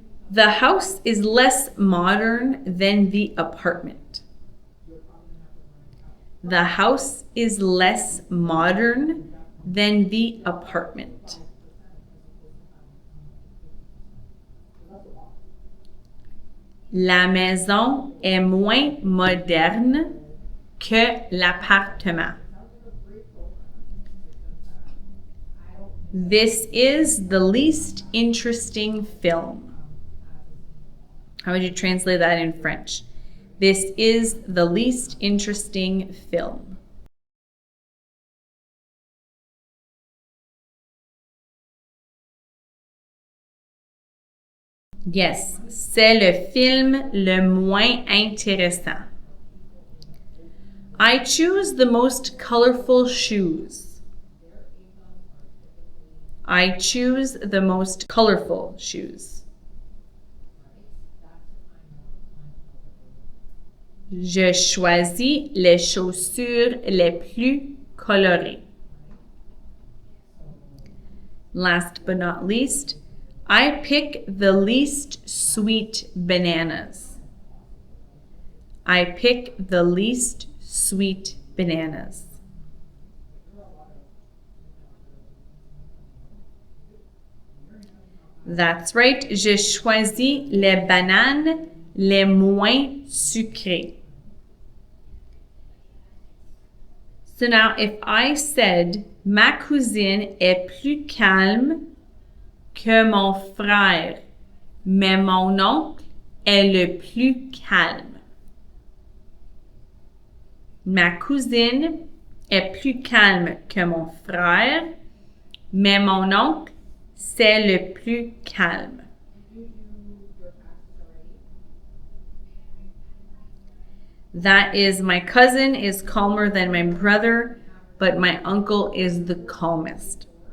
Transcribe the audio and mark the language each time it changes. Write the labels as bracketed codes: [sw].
[en] The house is less modern than the apartment. The house is less modern than the apartment. [fr] La maison est moins moderne que l'appartement. [en] This is the least interesting film. How would you translate that in French? This is the least interesting film. Yes, [fr] c'est le film le moins intéressant. [en] I choose the most colorful shoes. I choose the most colorful shoes. [fr] Je choisis les chaussures les plus colorées. [en] Last but not least, I pick the least sweet bananas. I pick the least sweet bananas. That's right. [fr] Je choisis les bananes les moins sucrées. [en] So now if I said, [fr] ma cousine est plus calme que mon frère, mais mon oncle est le plus calme. Ma cousine est plus calme que mon frère, mais mon oncle c'est le plus calme. [en] That is, my cousin is calmer than my brother, but my uncle is the calmest.